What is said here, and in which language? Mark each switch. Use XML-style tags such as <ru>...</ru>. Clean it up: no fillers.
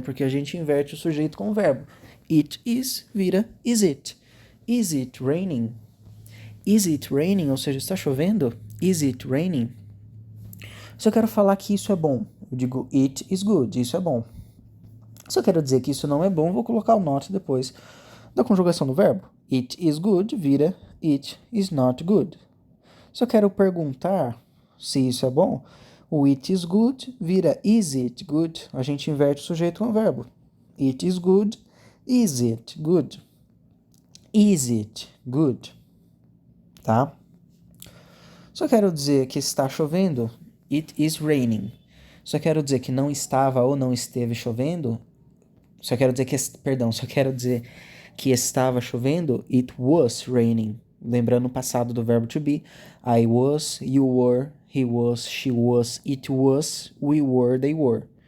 <pt>Porque a gente inverte o sujeito com o verbo.</pt> <en>It is</en> <pt>vira</pt> <en>is it. Is it raining? Is it raining?</en> <pt>Ou seja, está chovendo?</pt> <en>Is it raining?</en> <pt>Se eu quero falar que isso é bom, eu digo</pt> <en>it is good,</en> <pt>isso é bom. Se eu quero dizer que isso não é bom, vou colocar o not depois da conjugação do verbo.</pt> <en>It is good</en> <pt>vira</pt> <en>it is not good.</en> <pt>Se eu quero perguntar se isso é bom, o</pt> <en>it is good</en> <pt>vira</pt> <en>is it good.</en> <pt>A gente inverte o sujeito com o verbo.</pt> <en>It is good, is it good? Is it good?</en> <pt>Tá? Só quero dizer que está chovendo,</pt> <en>it is raining.</en> <pt>Só quero dizer que não estava ou não esteve chovendo, só quero dizer que estava chovendo,</pt> <en>it was raining.</en> <pt>Lembrando o passado do verbo to be,</pt> <en>I was, you were, he was, she was, it was, we were, they were.</en>